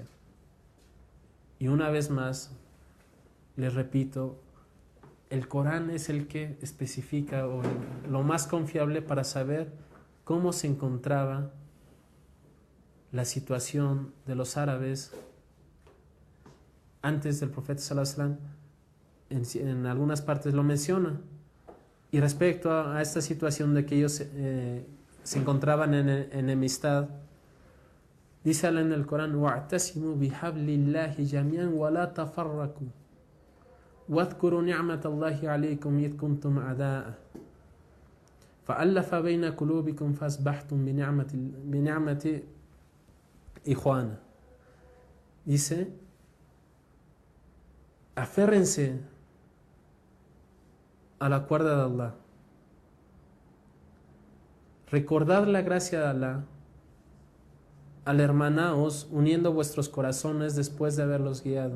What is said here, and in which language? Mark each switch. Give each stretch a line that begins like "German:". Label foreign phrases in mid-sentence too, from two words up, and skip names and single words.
Spanish: Y una vez más, les repito, el Corán es el que especifica lo más confiable para saber cómo se encontraba la situación de los árabes antes del profeta
Arabic: صلى الله عليه وسلم.
Spanish: En algunas partes lo menciona. Y respecto a esta situación de que ellos se encontraban en enemistad, dice Allah en el Corán:
Arabic: وَاعْتَسِمُوا بِحَبْلِ اللَّهِ جَمِيعًا وَلَا تَفَرَّقُوا واذكروا نعمة الله عليكم إذ كنتم أعداء فألف بين قلوبكم فأصبحتم بنعمة إخوانا.
Spanish: Dice: aférrense a la cuerda de Allah, recordad la gracia de Allah al hermanaos uniendo vuestros corazones después de haberlos guiado.